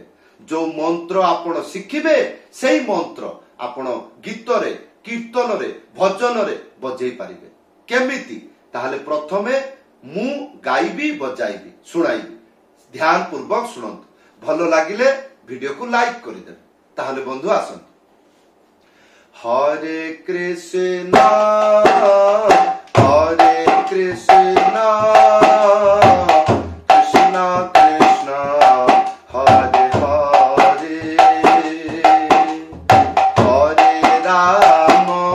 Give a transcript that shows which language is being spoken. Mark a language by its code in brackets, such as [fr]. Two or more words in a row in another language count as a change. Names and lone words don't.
[or] ଜୋ ମନ୍ତ୍ର ଆପଣ ଶିଖିବେ ସେଇ ମନ୍ତ୍ର ଆପଣ ଗୀତ ରେ କୀର୍ତ୍ତନ ରେ ଭଜନ ରେ ବଜାଇ ପାରିବେ। କେମିତି? ତାହେଲେ ପ୍ରଥମେ ମୁଁ ଗାଇବି ବଜାଇବି ଶୁଣାଇବି, ଧ୍ୟାନ ପୂର୍ବକ ଶୁଣନ୍ତୁ। ଭଲ ଲାଗିଲେ ଭିଡିଓ କୁ ଲାଇକ କରି ଦେବେ। ତାହେଲେ ବନ୍ଧୁ ଆସନ୍ତୁ। हरे कृष्णा हरे कृष्णा कृष्णा कृष्णा हरे हरे हरे राम